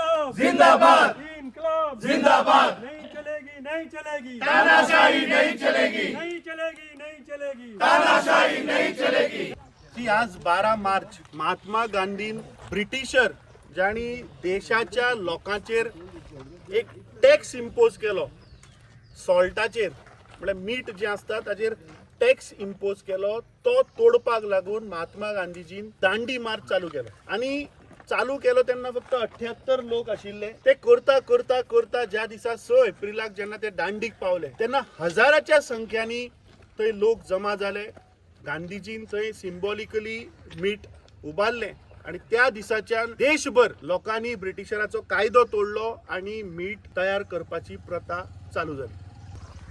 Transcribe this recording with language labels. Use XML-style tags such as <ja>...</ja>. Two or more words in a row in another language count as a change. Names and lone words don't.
<hi>जिंदाबाद इनकलाब जिंदाबाद नहीं चलेगी नहीं चलेगी तानाशाही नहीं चलेगी नहीं चलेगी नहीं चलेगी तानाशाही नहीं चलेगी</hi> <kok>की आज 12 मार्च महात्मा गांधीन ब्रिटिशर ज्यांनी देशाच्या लोकांचेर एक</kok> <en>tax impose</en> <kok>केलो सॉल्टाचेर म्हणजे मीठ जे असता ताचेर</kok> <en>tax impose</en> <kok>केलो तो तोडपाक लागून महात्मा गांधीजीन दांडी मार्च चालू केलो आणि चालू केलो तेन्ना फक्त 78 लोक आशिल्ले ते करता करता करता ज्या दिसा 6 एप्रिलाक जेन्ना ते दांडीक पावले तेन्ना हजाराच्या संख्यांनी थंय लोक जमा झाले गांधीजीन थंय सिंबॉलिकली मीठ उबारले आणि त्या दिसाच्यान देशभर लोकांनी ब्रिटिशराचो कायदो तोडलो आणि मीठ तयार करपाची प्रथा चालू झाली।</kok>